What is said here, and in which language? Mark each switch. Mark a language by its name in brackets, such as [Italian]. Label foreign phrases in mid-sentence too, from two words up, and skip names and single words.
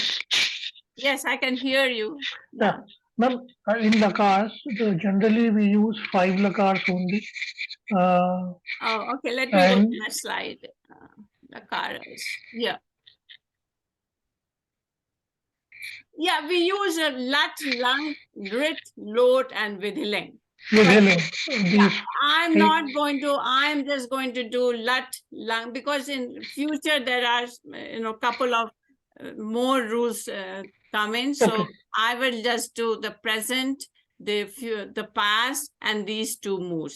[English] Yes, I can hear you. Yeah, ma'am, in lakars, generally we use 5 lakars only. Oh, okay. Let me go to And- my slide. Lakaras. Yeah. Yeah, we use a lat, lang, rit, lot, and vidhiling. Vidhiling, Yeah, these I'm three- not going to, I'm just going to do lat, lang, because in future there are, couple of more rules come in. So Okay. I will just do the present, the past, and these two moods.